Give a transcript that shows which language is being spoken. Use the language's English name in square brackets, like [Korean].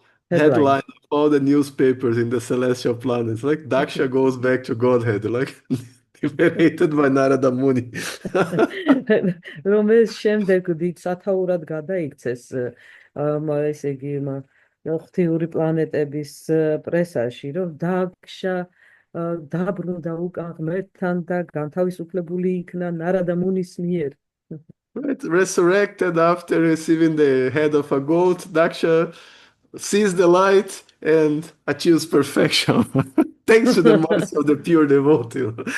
[English] headline of all the newspapers in the celestial planets. Like Daksha goes back to Godhead, like liberated by Narada Muni. [Georgian] რომელიც შემდეგ დიდ სათაურად გადაიქცეს ესე იგი ღვთიური პლანეტების პრესაში, რომ დაქშა დაბრუნდა უკან ღმერთთან და განთავისუფლებული იქნა ნარადა მუნის მიერ. [English] Right, resurrected after receiving the head of a goat, Daksha sees the light and achieves perfection. Thanks to the mercy of the pure devotee.